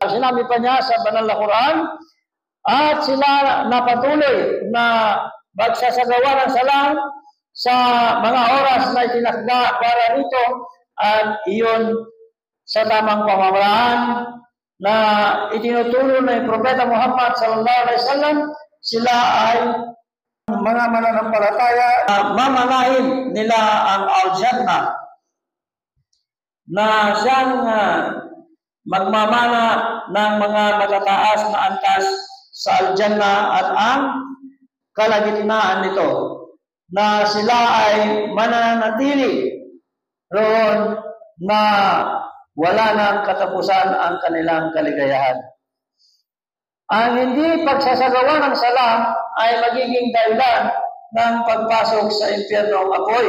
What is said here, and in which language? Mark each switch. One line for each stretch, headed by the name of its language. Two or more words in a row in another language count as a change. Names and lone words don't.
Filipino: Sinabi pa niya sa banal na Quran, at sila napatuloy na magsasagawa ng sala sa mga oras na itinakda para rito at iyon sa tamang pamamaraan na itinuturo ng Propeta Muhammad
Arabic: صلى الله عليه وسلم.
Filipino: Sila ay mga mananampalataya mamanahin nila ang al-Jannah na siyang magmamana ng mga matataas na antas sa al-Jannah at ang kalagitnaan nito, na sila ay mananatili roon na wala nang katapusan ang kanilang kaligayahan. Ang hindi pagsasagawa ng sala ay magiging dahilan ng pagpasok sa impyernong apoy.